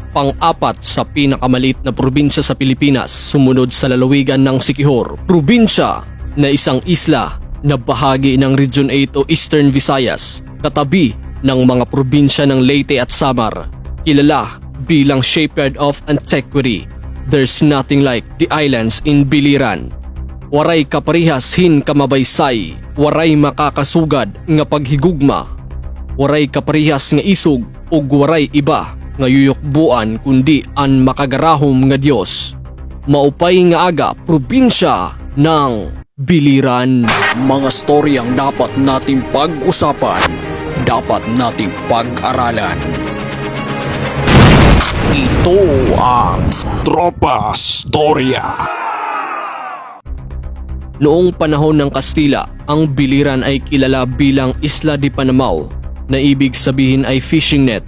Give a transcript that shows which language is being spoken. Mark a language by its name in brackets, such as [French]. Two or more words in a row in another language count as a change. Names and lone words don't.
[Filipino] Pang-apat sa pinakamaliit na probinsya sa Pilipinas, sumunod sa lalawigan ng Siquijor. Probinsya na isang isla na bahagi ng Region 8 o Eastern Visayas, katabi ng mga probinsya ng Leyte at Samar. Kilala bilang Shipyard of Antiquity. [English] There's nothing like the islands in Biliran. [Waray] Waray kaparihas hin kamabaysay, waray makakasugad nga paghigugma, waray kaparihas nga isog ug waray iba nga yuyukbuan kundi an makagarahom nga Dios. Maupay nga aga probinsya ng Biliran. [Filipino] Mga storyang dapat nating pag-usapan, dapat nating pag-aralan. Ito ang Tropa Storya. Noong panahon ng Kastila, ang Biliran ay kilala bilang Isla de Panamao, na ibig sabihin ay [English] fishing net.